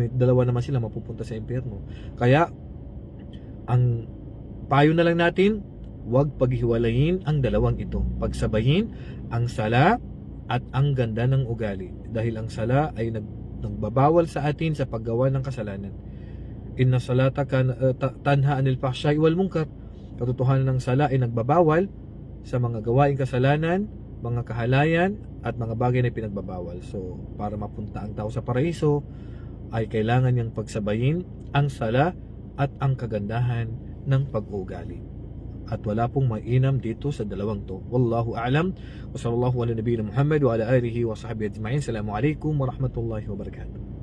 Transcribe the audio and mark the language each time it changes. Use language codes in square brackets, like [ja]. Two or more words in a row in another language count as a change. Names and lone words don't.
[tl] Dalawa naman sila mapupunta sa impyerno. Kaya ang payo na lang natin, huwag paghiwalayin ang dalawang ito. Pagsabayin ang sala at ang ganda ng ugali. Dahil ang sala ay nagbabawal sa atin sa paggawa ng kasalanan. [ar] إن الصلاة تنهى عن الفحشاء والمنكر. [tl] Katotohanan ng sala ay nagbabawal sa mga gawaing kasalanan, mga kahalayan at mga bagay na pinagbabawal. So, para mapunta ang tao sa paraiso ay kailangan niyang pagsabayin ang sala at ang kagandahan ng pag-ugali. At wala pong mainam dito sa dalawang to. [ar] والله أعلم. وصلى الله على نبينا محمد وعلى آله وصحبه أجمعين. السلام عليكم ورحمة الله وبركاته.